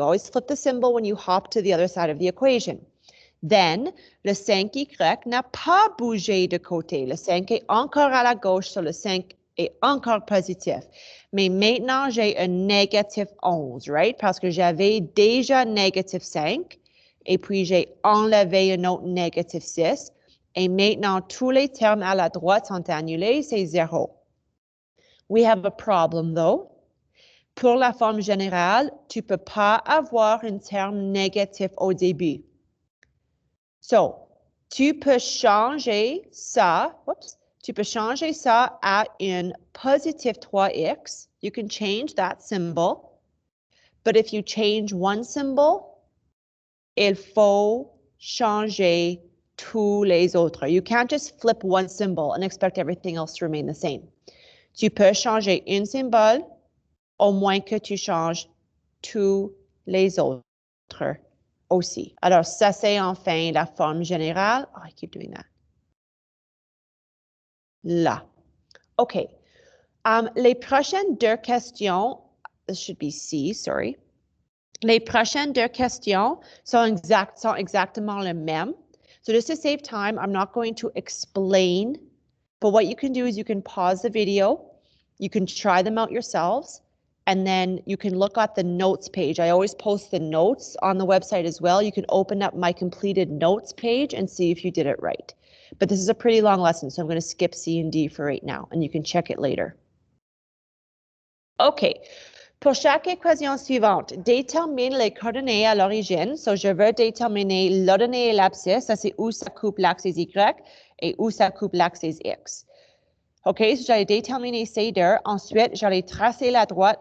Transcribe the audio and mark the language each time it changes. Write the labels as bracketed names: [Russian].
[English] You always flip the symbol when you hop to the other side of the equation. [French] Then, le 5y n'a pas bougé de côté. Le 5 est encore à la gauche, so le 5 est encore positif. Mais maintenant, j'ai un négatif 11, right? Parce que j'avais déjà négatif 5, et puis j'ai enlevé un autre négatif 6. Et maintenant, tous les termes à la droite sont annulés, c'est 0. [English] We have a problem, though. [French] Pour la forme générale, tu ne peux pas avoir un terme négatif au début. So, tu peux changer ça, Tu peux changer ça à une positive 3x. [English] You can change that symbol. But if you change one symbol, [French] il faut changer tous les autres. [English] You can't just flip one symbol and expect everything else to remain the same. [French] Tu peux changer un symbole, au moins que tu changes tous les autres aussi. Alors, ça, c'est enfin la forme générale. [English] Oh, I keep doing that. [French] Là. OK. Les prochaines deux questions, [English] this should be C, sorry. [French] Les prochaines deux questions sont exactement les mêmes. [English] So just to save time, I'm not going to explain, but what you can do is you can pause the video, you can try them out yourselves, and then you can look at the notes page. I always post the notes on the website as well. You can open up my completed notes page and see if you did it right. But this is a pretty long lesson, so I'm going to skip C and D for right now, and you can check it later. OK. [French] Pour chaque équation suivante, détermine les coordonnées à l'origine. So, je veux déterminer l'ordonnée et l'abscisse. Ça, c'est où ça coupe l'axe Y et où ça coupe l'axe X. OK, so j'allais déterminer ces deux. Ensuite, j'allais tracer la droite.